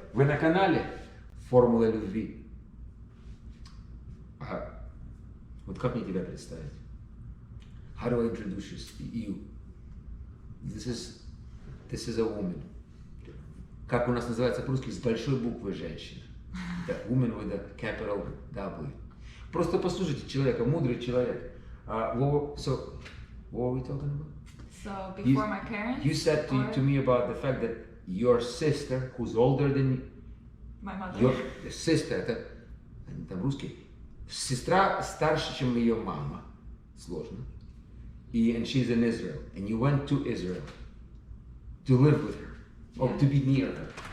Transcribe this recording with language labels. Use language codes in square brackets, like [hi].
[ru] Вы на канале Формула Любви. Вот как мне тебя представить? [en] How do I introduce you? This is a woman. [ru] Как у нас называется по-русски, с большой буквы женщина. [en] The woman with a capital W. [ru] Просто послушайте человека, мудрый человек. [en] So, what were we talking about? So, before my parents? You said to me about the fact that your sister, who's older than you, my mother. Your sister, [ru] это там русский, сестра старше, чем ее мама. Сложно. [en] And she's in Israel. And you went to Israel to live with her, or to be near her.